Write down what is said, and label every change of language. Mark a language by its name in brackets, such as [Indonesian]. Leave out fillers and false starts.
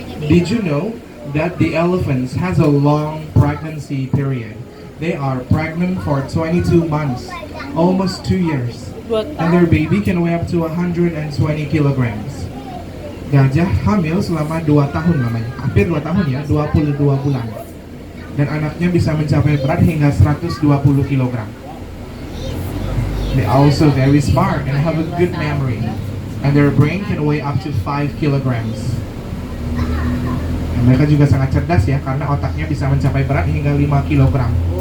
[English] Did you know that the elephants has a long pregnancy period? They are pregnant for 22 months, almost 2 years. And their baby can weigh up to 120 kilograms. [Indonesian] Gajah hamil selama 2 tahun lamanya, hampir 2 tahun ya, 22 bulan. Dan anaknya bisa mencapai berat hingga 120 kilogram. [English] They are also very smart and have a good memory. And their brain can weigh up to 5 kilograms. [Indonesian] Dan mereka juga sangat cerdas ya, karena otaknya bisa mencapai berat hingga 5 kilogram.